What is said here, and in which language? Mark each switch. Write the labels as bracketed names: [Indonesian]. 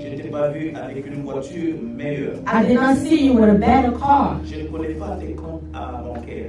[French] Je ne t'ai pas vu avec une voiture meilleure. [English] I did not see you with a better car. [French] Je ne connais pas tes comptes à bancaire.